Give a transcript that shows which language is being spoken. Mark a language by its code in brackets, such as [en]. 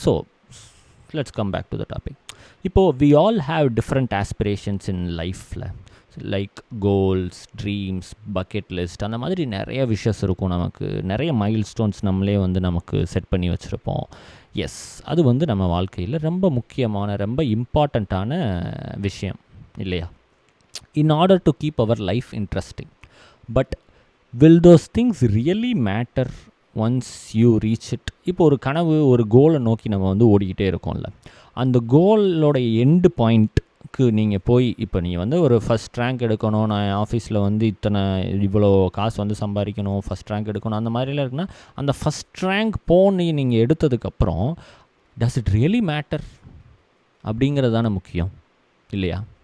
[en] So let's come back to the topic. இப்போது we all have different aspirations in லைஃப்பில், like goals, dreams, bucket list, [ta] அந்த மாதிரி நிறைய wishes இருக்கும். நமக்கு நிறைய மைல் ஸ்டோன்ஸ் நம்மளே வந்து நமக்கு செட் பண்ணி வச்சுருப்போம். எஸ், அது வந்து நம்ம வாழ்க்கையில் ரொம்ப முக்கியமான, ரொம்ப இம்பார்ட்டண்ட்டான விஷயம் இல்லையா? [en] In order to keep our life interesting. But will those things really matter once you reach it? [ta] இப்போ ஒரு கனவு, ஒரு கோலை நோக்கி நம்ம வந்து ஓடிக்கிட்டே இருக்கோம்ல, அந்த கோலோட எண்டு பாயிண்ட்டுக்கு நீங்கள் போய், இப்போ நீங்கள் வந்து ஒரு ஃபஸ்ட் ரேங்க் எடுக்கணும், நான் ஆஃபீஸில் வந்து இவ்வளோ காசு வந்து சம்பாதிக்கணும், ஃபஸ்ட் ரேங்க் எடுக்கணும், அந்த மாதிரிலாம் இருக்குன்னா, அந்த ஃபஸ்ட் ரேங்க் போன்னு நீங்கள் எடுத்ததுக்கப்புறம் [en] does it really matter [ta] அப்படிங்கிறது தானே முக்கியம் இல்லையா?